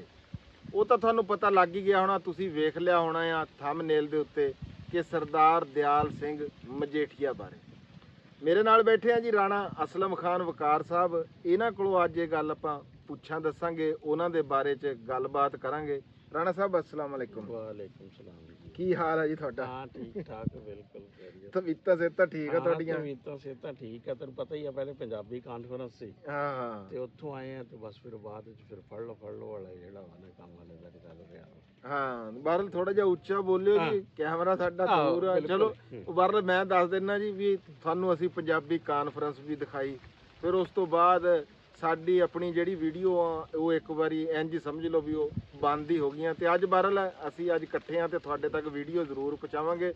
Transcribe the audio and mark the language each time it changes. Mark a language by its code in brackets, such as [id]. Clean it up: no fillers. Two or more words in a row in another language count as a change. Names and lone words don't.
[pa] ਵੋ ਤੋ ਤੁਹਾਨੂੰ ਪਤਾ ਲੱਗ ਹੀ ਗਿਆ ਹੋਣਾ, ਤੁਸੀਂ ਵੇਖ ਲਿਆ ਹੋਣਾ ਆ ਥੰਬਨੇਲ ਦੇ ਉੱਤੇ ਕਿ ਸਰਦਾਰ ਦਿਆਲ ਸਿੰਘ ਮਜੀਠੀਆ ਬਾਰੇ। ਮੇਰੇ ਨਾਲ ਬੈਠੇ ਹੈਂ ਜੀ ਰਾਣਾ ਅਸਲਮ ਖ਼ਾਨ ਵਕਾਰ ਸਾਹਬ। ਇਨ੍ਹਾਂ ਕੋਲੋਂ ਅੱਜ ਇਹ ਗੱਲ ਆਪਾਂ ਪੁੱਛਾਂ ਦੱਸਾਂਗੇ, ਉਨ੍ਹਾਂ ਦੇ ਬਾਰੇ ਚ ਗੱਲਬਾਤ ਕਰਾਂਗੇ। ਰਾਣਾ ਸਾਹਬ [ar] السلام عليكم. وعليكم السلام जी। [pa] ਕੀ ਹਾਲ ਹੈ ਜੀ ਤੁਹਾਡਾ? ਹਾਂ ਠੀਕ ਠਾਕ ਬਿਲਕੁਲ ਖ਼ੈਰੀਅਤ। ਤਬੀਅਤਾਂ ਸਿਹਤਾਂ ਠੀਕ ਹੈ तुहाडीਆਂ? ਤਬੀਅਤਾਂ ਸਿਹਤਾਂ ਠੀਕ ਹੈ, ਤੈਨੂੰ ਪਤਾ ਹੀ ਹੈ ਪਹਿਲੇ ਪੰਜਾਬੀ ਕਾਨਫਰੰਸ ਸੀ ਹਾਂ ਹਾਂ ਤੇ ਉੱਥੋਂ ਆਏ ਹੈਂ ਤੋ ਬਸ ਫਿਰ ਬਾਅਦ ਚ ਫਿਰ ਫੜ ਲੋ ਵਾਲਾ ਜਿਹੜਾ ਵਾਲਾ ਕੰਮ ਵਾਲੇ ਦਾ ਚੱਲ ਰਿਹਾ। ਹਾਂ ਬਹਰਹਾਲ ਥੋੜ੍ਹਾ ਜਿਹਾ ਉੱਚਾ ਬੋਲਿਓ ਜੀ, ਕੈਮਰਾ ਸਾਡਾ ਦੂਰ ਆ। ਚਲੋ ਬਹਰਹਾਲ ਮੈਂ ਦੱਸ ਦਿੰਨਾ ਜੀ ਵੀ ਤੁਹਾਨੂੰ ਅਸੀਂ ਪੰਜਾਬੀ ਕਾਨਫਰੰਸ ਵੀ ਦਿਖਾਈ, ਫਿਰ ਉਸ ਤੋਂ ਬਾਅਦ ਸਾਡੀ ਆਪਣੀ ਜਿਹੜੀ ਵੀਡੀਓ ਆ ਉਹ ਇੱਕ ਵਾਰੀ ਇੰਜ ਸਮਝ ਲਓ ਵੀ ਉਹ ਬੰਦ ਹੀ ਹੋ ਗਈਆਂ। ਤੇ ਅੱਜ ਬਹਰਹਾਲ ਅਸੀਂ ਅੱਜ ਇਕੱਠੇ ਆ ਤੇ ਤੁਹਾਡੇ ਤੱਕ ਵੀਡੀਓ ਜ਼ਰੂਰ ਪਹੁੰਚਾਵਾਂਗੇ।